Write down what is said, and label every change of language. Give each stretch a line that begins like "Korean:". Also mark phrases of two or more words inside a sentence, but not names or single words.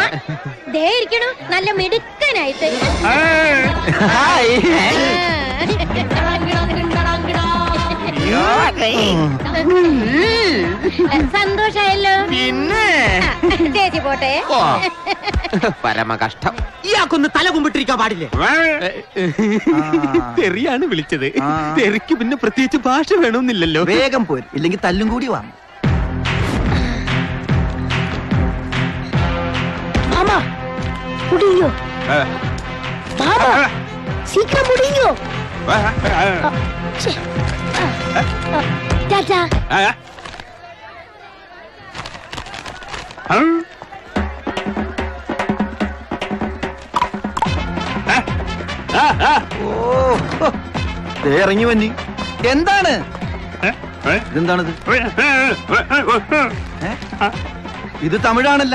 Malayalam: ദേ ഇരിക്കണു നല്ല മിടുക്കനായിട്ട്. സന്തോഷായല്ലോ. പിന്നെ ചേച്ചി പോട്ടെ. പരമ കഷ്ടം. ഇയാൾക്കൊന്ന് തല കുമ്പിട്ടിരിക്കാൻ പാടില്ലേ? തെറിയാണ് വിളിച്ചത്. തെറിക്ക് പിന്നെ പ്രത്യേകിച്ച് ഭാഷ വേണമെന്നില്ലല്ലോ. വേഗം പോര്, ഇല്ലെങ്കിൽ തല്ലും കൂടി വാങ്ങും.
Tamil: முடியும் மாமா சீக்கிரம் முடியும் டாடா
Malayalam: ഇറങ്ങി വന്നി. എന്താണ് ഇതെന്താണിത്? ഇത് തമിഴാണല്ല.